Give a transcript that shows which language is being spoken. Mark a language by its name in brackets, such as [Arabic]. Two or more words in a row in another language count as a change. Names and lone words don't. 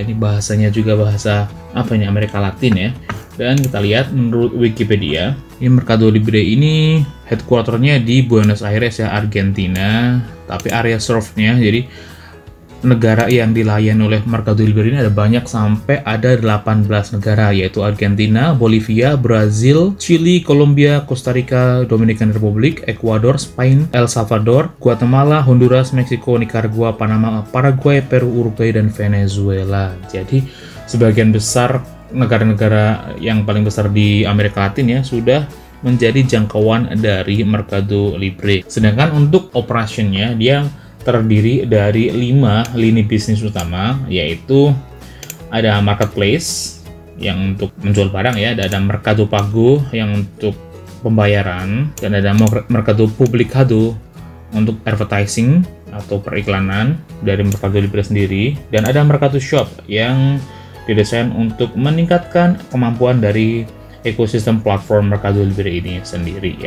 [Indonesian] Ini bahasanya juga bahasa Amerika Latin ya. Dan kita lihat menurut Wikipedia, ini Mercado Libre ini headquarternya di Buenos Aires ya, Argentina. Tapi area serve-nya, jadi negara yang dilayani oleh Mercado Libre ini ada banyak, sampai ada 18 negara, yaitu Argentina, Bolivia, Brazil, Chili, Kolombia, Costa Rica, Dominican Republic, Ecuador, Spain, El Salvador, Guatemala, Honduras, Meksiko, Nicaragua, Panama, Paraguay, Peru, Uruguay, dan Venezuela. Jadi sebagian besar negara-negara yang paling besar di Amerika Latin ya sudah menjadi jangkauan dari Mercado Libre. Sedangkan untuk operationnya dia terdiri dari 5 lini bisnis utama, yaitu ada marketplace yang untuk menjual barang ya, ada Mercado Pago yang untuk pembayaran, dan ada Mercado Publicado untuk advertising atau periklanan dari Mercado Libre sendiri, dan ada Mercado Shop yang didesain untuk meningkatkan kemampuan dari ekosistem platform Mercado Libre ini sendiri ya.